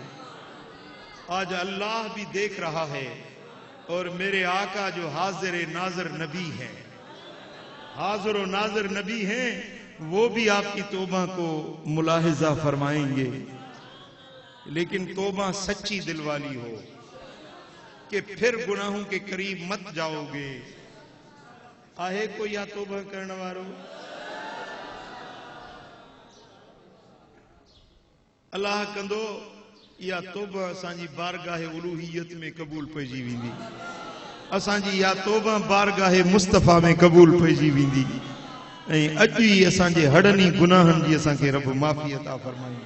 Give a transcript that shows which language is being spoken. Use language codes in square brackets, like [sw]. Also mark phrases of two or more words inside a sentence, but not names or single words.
[ur] آج اللہ بھی دیکھ رہا ہے، اور میرے آقا جو حاضر ناظر نبی ہیں، حاضر و ناظر نبی ہیں، وہ بھی آپ کی توبہ کو ملاحظہ فرمائیں گے. لیکن توبہ سچی دل والی ہو کہ پھر گناہوں کے قریب مت جاؤ گے. [sd] आहे कोई या तौबा करण वारो? अल्लाह कंदो या तौबा असांजी बारगाह उलूहियत में क़बूल पइजी वेंदी, असांजी या तौबा बारगाह मुस्तफ़ा में क़बूल पइजी वेंदी ऐं अॼु ई असांजे हड़नी गुनाहनि जी असांखे रब माफ़ी अता फरमाईंदो।